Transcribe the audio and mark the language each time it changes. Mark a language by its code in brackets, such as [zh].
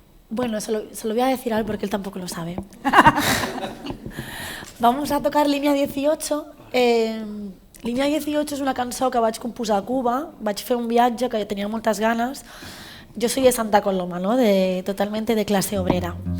[es] Bueno, se lo voy a decir a él porque él tampoco lo sabe. Vamos a tocar Línia 18. [ca] Línia 18 és una cançó que vaig composar a Cuba. Vaig fer un viatge que tenia moltes ganes. [es] Yo soy de Santa Coloma, ¿no? Totalmente de clase obrera.